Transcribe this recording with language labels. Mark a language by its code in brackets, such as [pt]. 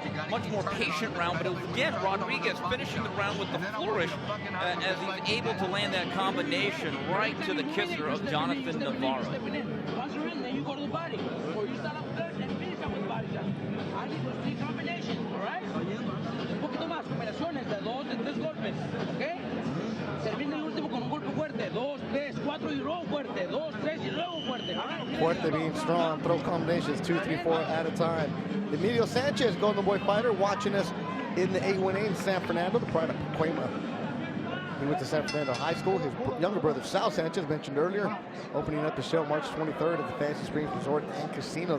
[en] Much more patient round, but it was again Rodriguez finishing the round with the flourish as he's able to land that combination right to the kisser of Jonathan Navarro. Once you're in there, you go to the body. Or you start up third and finish up with the body shot. I need those 3 combinations, all right? [es] Un poquito más, combinaciones de 2, de 3 golpes, ¿ok? Termina el último con un golpe fuerte. 2, 3, 4 y luego fuerte. 2, 3 y luego fuerte. [en] All right? Fuerte being strong, throw combinations 2, 3, 4 at a time. Emilio Sanchez, Golden Boy fighter, watching us in the A1A in San Fernando, the pride of Pacoima. He went to San Fernando High School. His younger brother, Sal Sanchez, mentioned earlier, opening up the show March 23rd at the Fantasy Springs Resort and Casino.